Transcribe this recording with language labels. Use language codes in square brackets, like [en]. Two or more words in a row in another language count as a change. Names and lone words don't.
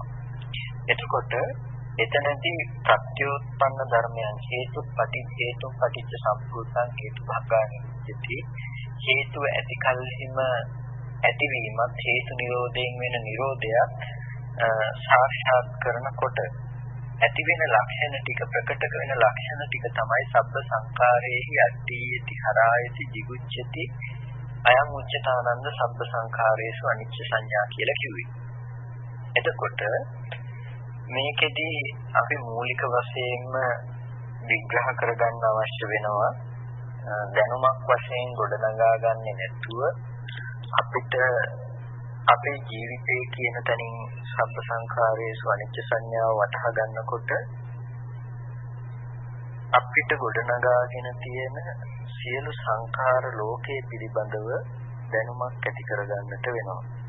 [si] එතකොට එතනදී ප්‍රත්‍යෝත්පන්න ධර්මයන් [pi] හේතුපටිච්ච සම්පූර්ණ හේතුභංගානිච්චති [si] හේතුව ඇති කල්හිම ඇතිවීමත් හේතු නිරෝධයෙන් වෙන නිරෝධයක් සාක්ෂාත් කරනකොට ඇති වෙන ලක්ෂණ ටික, ප්‍රකට වෙන ලක්ෂණ ටික තමයි [pi] සබ්බ සංඛාරේහි අට්ඨේයති හරායති jigucchati අයං උච්චතානන්ද සබ්බ සංඛාරේසු අනිච්ච සංඥා [si] කියලා කිව්වේ. එතකොට මේකෙදී අපි මූලික වශයෙන්ම විග්‍රහ කරගන්න අවශ්‍ය වෙනවා. දැනුමක් වශයෙන් ගොඩනගා ගන්නේ නැතුව අපිට අපේ ජීවිතයේ කියන තැනින් [pi] සබ්බ සංඛාරේසු අනිච්ච සංඥාව [si] වටහා ගන්නකොට අපිට ගොඩනගාගෙන තියෙන සියලු සංඛාර ලෝකයේ පිළිබඳව දැනුමක් ඇති කරගන්නට වෙනවා.